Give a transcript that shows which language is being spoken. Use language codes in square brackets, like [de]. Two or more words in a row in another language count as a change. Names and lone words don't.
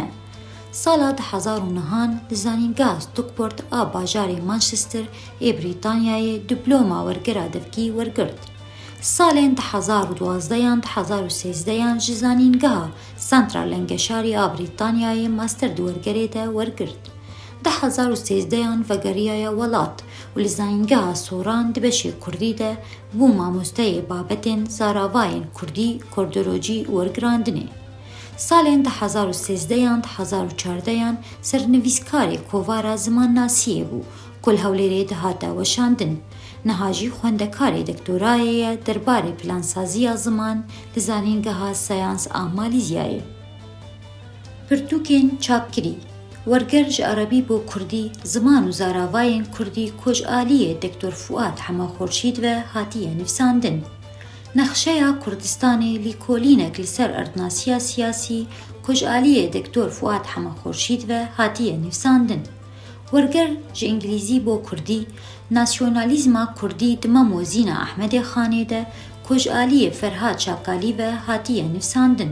[ku] ساڵە 2009 لە زانینگا ستوکپۆرت ئا باژارێ مانچستر ئێ بریتانیایە دیپلۆما وەرگەرە دەفکی وەرگرت. ساڵێن 2012 2013 ji زانینگەها سنترال لەنگەشاری ئا بریتانیایە ماستەر دووەرگەرێدە وەرگرت. 2013 vegeriya welat û li zanîngeha Soran di beşê Kurdî de bû mamosteyê babetên zaravayên Kurdî, kordorocî û wergirandinê. Salên 2013-2014 sernivîskarê kovara zimannasiyê bû ku li Hewlêrê dihate weşandin. Niha jî xwendekarê doktorayê ye derbarê plansaziya ziman li zanîngeha Sayans a Malîzyayê. Pirtûkên çapkirî وەرگەر ji عەرەبî بۆ کوردی ziman û zaravayên Kurdî kojaliyê Dr. Fuad Hemaxorşîd ve hatiye nivîsandin. Nexşeya Kurdistanê lîkolînek li ser erdnasiya siyasî kojaliyê Dr. Fuad Hemaxorşîd ve hatiye nivîsandin. Werger ji îngilîzî بۆ Kurdî nasyonalîzma Kurdî di Mamozîna Ahmedê Xanê de kojaliyê Ferhad Şakalî ve hatiye nivîsandin.